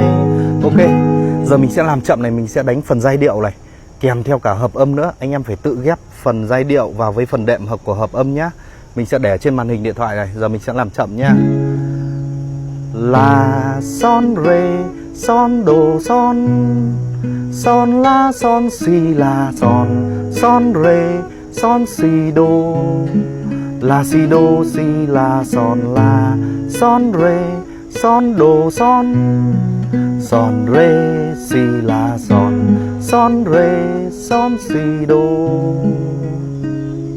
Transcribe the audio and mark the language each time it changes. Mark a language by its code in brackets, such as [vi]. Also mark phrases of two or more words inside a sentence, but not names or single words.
[vi] Ok, giờ mình sẽ làm chậm này, mình sẽ đánh phần giai điệu này kèm theo cả hợp âm nữa. Anh em phải tự ghép phần giai điệu vào với phần đệm hợp của hợp âm nhá. Mình sẽ để trên màn hình điện thoại này. Giờ mình sẽ làm chậm nhá. La son rê son đồ son la son si la son rê son si đô la si đô si la son rê son đồ son rê si la son rê son si đô.